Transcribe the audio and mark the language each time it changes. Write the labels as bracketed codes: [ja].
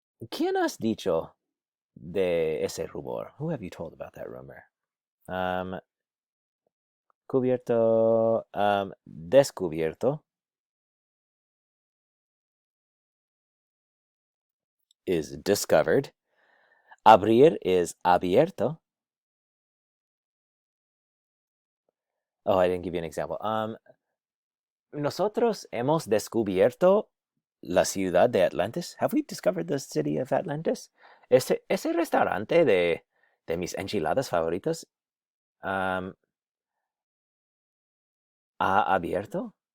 [es] ¿Quién has dicho de ese rumor? [en] Who have you told about that rumor? [es] Cubierto, descubierto [en] is discovered. Abrir is abierto. Oh, I didn't give you an example. [es] Nosotros hemos descubierto la ciudad de Atlantis. [en] Have we discovered the city of Atlantis? [es] Ese restaurante de mis enchiladas favoritas ha abierto?